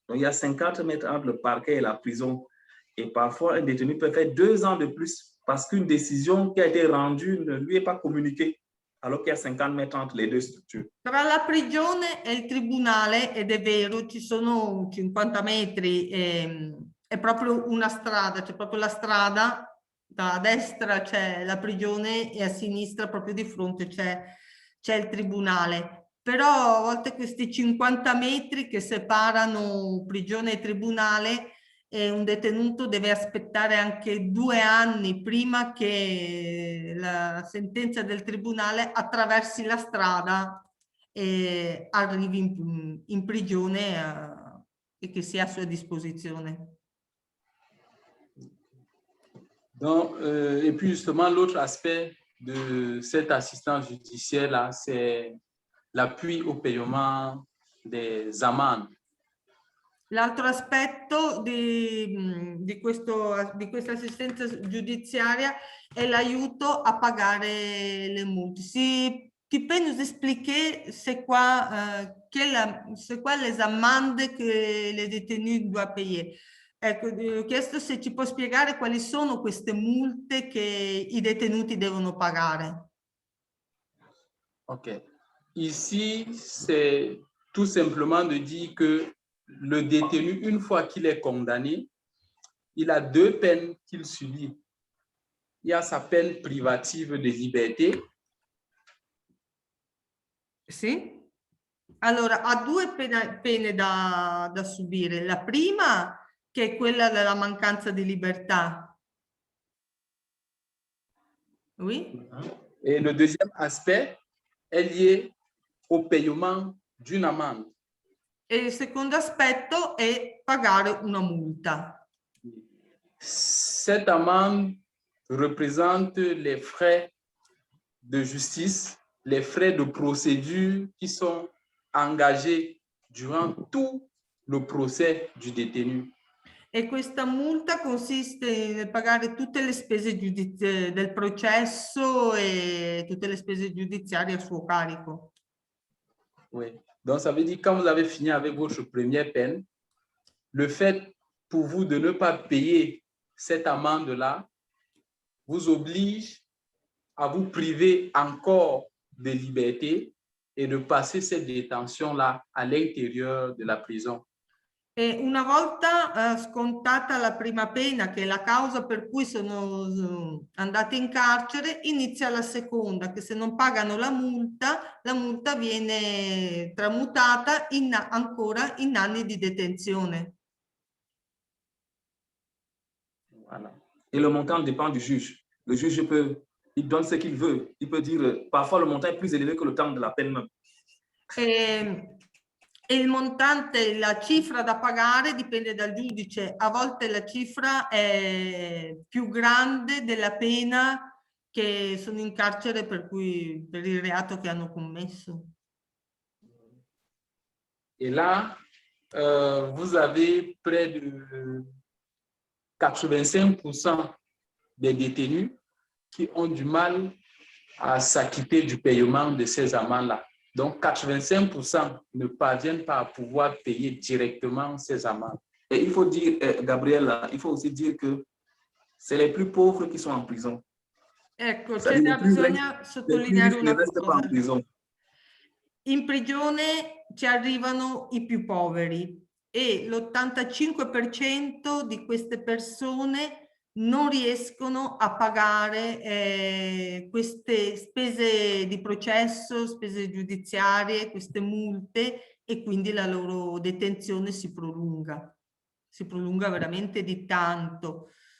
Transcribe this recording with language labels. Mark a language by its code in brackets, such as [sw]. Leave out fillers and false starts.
[fr] Donc, il y a 50 mètres entre le parquet et la prison. Et parfois, un détenu peut faire 2 ans de plus parce qu'une décision qui a été rendue ne lui est pas communiquée, alors qu'il y a 50 mètres entre les deux structures. [it] Tra la prigione e il tribunale, ed è vero, ci sono 50 metri, è proprio una strada, c'è proprio la strada a destra c'è la prigione e a sinistra proprio di fronte c'è il tribunale. Però a volte questi 50 metri che separano prigione e tribunale, un detenuto deve aspettare anche 2 anni prima che la sentenza del tribunale attraversi la strada e arrivi in prigione e che sia a sua disposizione. [fr] Donc, et puis justement, l'autre aspect de cette assistance judiciaire-là, c'est l'appui au paiement des amendes. [it] L'altro aspetto di questa assistenza giudiziaria è l'aiuto a pagare le multe. [fr] Tu peux nous expliquer c'est quoi les amendes que les détenus doivent payer? [it] Ecco, ho chiesto se ci può spiegare quali sono queste multe che i detenuti devono pagare. Ok. [fr] Ici, c'est tout simplement de dire que le détenu, une fois qu'il est condamné, il a 2 peines qu'il subit. Il y a sa peine privative de liberté. [it] Sì? Allora, ha 2 pene da subire. La prima, che è quella della mancanza di libertà. [fr] Oui? Et le deuxième aspect est lié au paiement d'une amende. [it] E il secondo aspetto è pagare una multa. [fr] Cette amende représente les frais de justice, les frais de procédure qui sont engagés durant tout le procès du détenu. [it] E questa multa consiste nel pagare tutte le spese del processo e tutte le spese giudiziarie a suo carico. [fr] Oui. Donc, ça veut dire que quand vous avez fini avec votre première peine, le fait pour vous de ne pas payer cette amende-là vous oblige à vous priver encore de liberté et de passer cette détention-là à l'intérieur de la prison. [it] E una volta scontata la prima pena, che è la causa per cui sono andati in carcere, inizia la seconda, che se non pagano la multa viene tramutata ancora in anni di detenzione. [fr] Voilà. Et le montant dépend du juge. Le juge il donne ce qu'il veut. Il peut dire, parfois le montant est plus élevé que le temps de la peine même. [it] E il montante, la cifra da pagare dipende dal giudice. A volte la cifra è più grande della pena che sono in carcere per il reato che hanno commesso. [fr] Et là, vous avez près de 85% des détenus qui ont du mal à s'acquitter du paiement de ces amendes-là. Donc, 85% ne parviennent pas à pouvoir payer directement ces amendes. Et il faut dire, Gabriella, il faut aussi dire que c'est les plus pauvres qui sont en prison. [it] Ecco, bisogna sottolineare una cosa. In prigione ci arrivano i più poveri e l'85% di queste persone non riescono a pagare queste spese di processo, spese giudiziarie, queste multe, e quindi la loro detenzione si prolunga veramente di tanto.